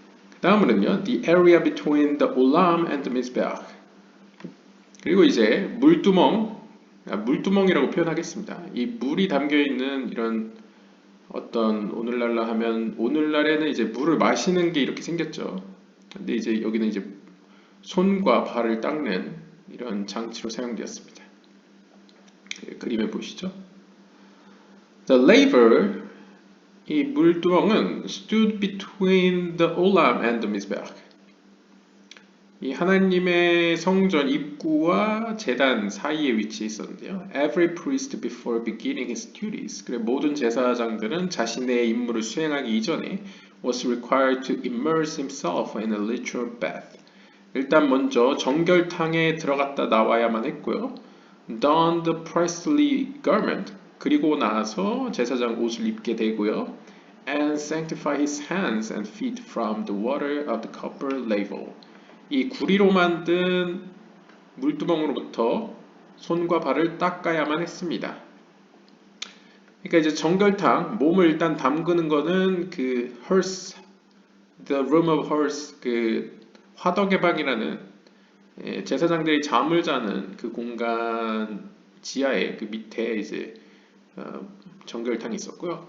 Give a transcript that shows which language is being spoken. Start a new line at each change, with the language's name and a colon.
Korean: 그 다음으로는요,
English: the area between the olam and the mizbeach.
Korean: 그리고 이제 물두멍이라고 표현하겠습니다. 이 물이 담겨 있는 이런 어떤 오늘날에는 이제 물을 마시는 게 이렇게 생겼죠. 근데 이제 여기는 이제 손과 발을 닦는 이런 장치로 사용되었습니다. 그림에 보시죠.
English: The laver,
Korean: 이 물두멍은
English: stood between the olam and the mizbeach.
Korean: 이 하나님의 성전 입구와 제단 사이에 위치해 있었는데요.
English: Every priest before beginning his duties.
Korean: 그래 모든 제사장들은 자신의 임무를 수행하기 이전에
English: was required to immerse himself in a literal bath.
Korean: 일단 먼저 정결탕에 들어갔다 나와야만 했고요.
English: Don the priestly garment.
Korean: 그리고 나서 제사장 옷을 입게 되고요.
English: And sanctify his hands and feet from the water of the copper laver.
Korean: 이 구리로 만든 물두멍으로부터 손과 발을 닦아야만 했습니다. 그러니까 이제 정결탕, 몸을 일단 담그는 거는 그 hearse,
English: the room of hearse,
Korean: 그 화덕의 방이라는 제사장들이 잠을 자는 그 공간 지하에 그 밑에 이제 정결탕이 있었고요.